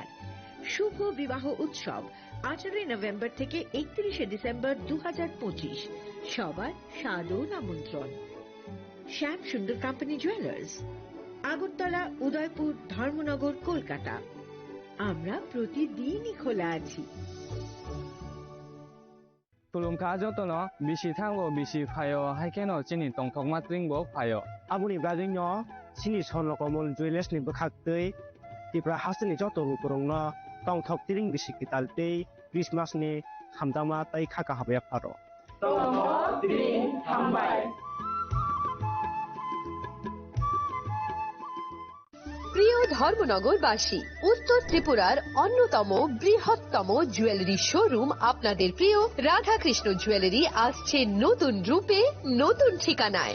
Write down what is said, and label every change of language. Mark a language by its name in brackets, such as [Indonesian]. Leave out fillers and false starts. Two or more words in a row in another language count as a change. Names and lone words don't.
[Bangla] শুভ বিবাহ উৎসব 18 নভেম্বর থেকে 31 ডিসেম্বর 2025। সবার সাদর আমন্ত্রণ। শ্যাম সুন্দর কোম্পানি জুয়েলার্স, আগরতলা, উদয়পুর, ধর্মনগর, কলকাতা। আমরা প্রতিদিনই খোলা আছি। [Kok Borok] Tulungka jotono bisi thango bisi phayo haikeno chini tongthok matring bo phayo abuni bajingno chini sonrokomol jewelers ni bokhaktei tipra hasini joto rukurongno tongthok tiring bisi kitaltei Christmas ni hamdama tai khaka habya pharo tongthok tiring hambai। [Bangla] প্রিয় ধর্মনগরবাসী, উত্তর ত্রিপুরার অন্যতম বৃহত্তম জুয়েলারি শোরুম আপনাদের প্রিয় রাধাকৃষ্ণ জুয়েলারি আসছে নতুন রূপে, নতুন ঠিকানায়।